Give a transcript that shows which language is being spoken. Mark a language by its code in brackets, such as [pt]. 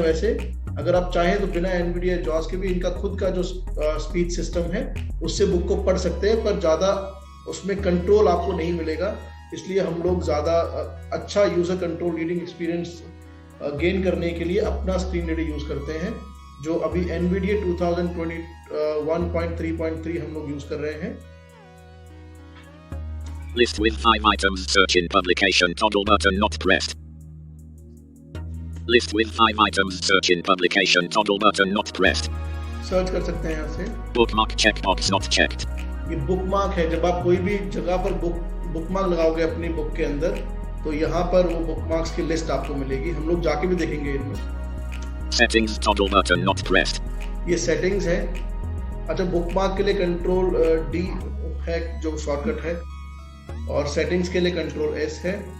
[hi] वैसे अगर आप चाहें तो बिना एनवीडिया जॉस के भी इनका खुद का जो स्पीच सिस्टम है उससे बुक को पढ़ सकते हैं, पर ज़्यादा उसमें कंट्रोल आपको नहीं मिलेगा। इसलिए हम लोग ज़्यादा अच्छा user control reading experience gain करने के लिए अपना स्क्रीन रीडर यूज़ करते हैं, जो अभी एनवीडिया 2021.3.3 हम लोग यूज़ कर रहे हैं। [en] List with 5 items search in publication toggle button not pressed. List with 5 items search in publication toggle button not pressed. [hi] Search कर सकते हैं यहाँ से। [en] Bookmark checkbox not checked. [hi] ये बुकमार्क है। जब आप कोई भी जगह पर बुकमार्क लगाओगे अपनी बुक के अंदर तो यहाँ पर वो बुकमार्क्स की लिस्ट आपको मिलेगी। हम लोग जाके भी देखेंगे इनमें। [en] Settings toggle button not pressed. [hi] ये सेटिंग्स है। अच्छा, बुकमार्क के लिए कंट्रोल डी है जो शॉर्टकट है, और सेटिंग्स के लिए कंट्रोल एस है।